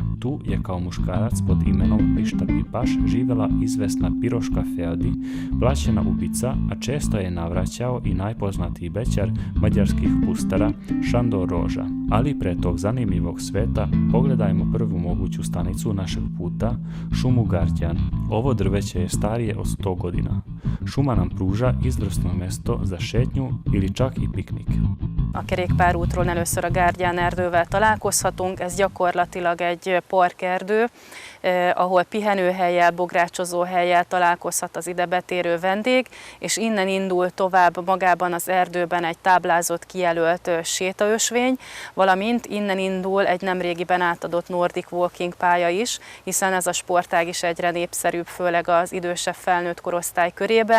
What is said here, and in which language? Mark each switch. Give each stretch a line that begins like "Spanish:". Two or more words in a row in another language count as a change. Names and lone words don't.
Serbian: Tu je kao muškarac pod imenom Pišta Pipaš živjela izvesna Piroška Feodi, plaćena ubica, a često je navraćao i najpoznatiji bećar mađarskih pustara Šandor Roža. Ali pre tog zanimljivog sveta pogledajmo prvu moguću stanicu našeg puta, šumu Gardjan. Ovo drveće je starije od 100 godina. Šuma nam pruža izvrsno mesto za šetnju ili čak i piknik.
Hungarian: A kerékpárútról először a Gárgyán erdővel találkozhatunk, ez gyakorlatilag egy parkerdő, ahol pihenőhellyel, bográcsozóhellyel találkozhat az ide betérő vendég, és innen indul tovább magában az erdőben egy táblázott, kijelölt sétaösvény, valamint innen indul egy nemrégiben átadott
English: Nordic Walking
Hungarian: pálya is, hiszen ez a sportág is egyre népszerűbb, főleg az idősebb felnőtt korosztály körében.